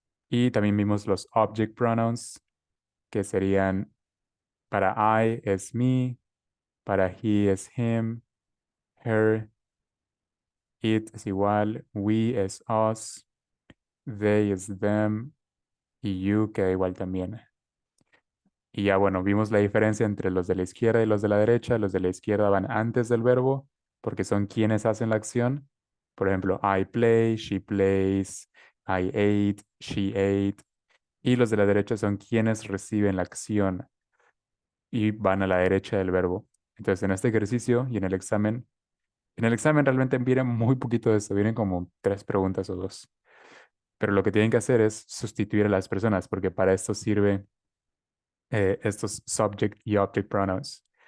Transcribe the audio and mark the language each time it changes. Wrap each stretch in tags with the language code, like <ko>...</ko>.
<es>Y también vimos los object pronouns, que serían para I es me, para he es him, her, it es igual, we es us, they es them, y you queda igual también. Y ya bueno, vimos la diferencia entre los de la izquierda y los de la derecha. Los de la izquierda van antes del verbo porque son quienes hacen la acción. Por ejemplo,</es> <en>I play, she plays, I ate, she ate.</en> <es>Y los de la derecha son quienes reciben la acción y van a la derecha del verbo. Entonces, en este ejercicio y en el examen realmente viene muy poquito de esto, vienen como tres preguntas o dos. Pero lo que tienen que hacer es sustituir a las personas porque para esto sirve estos subject y object pronouns.</es>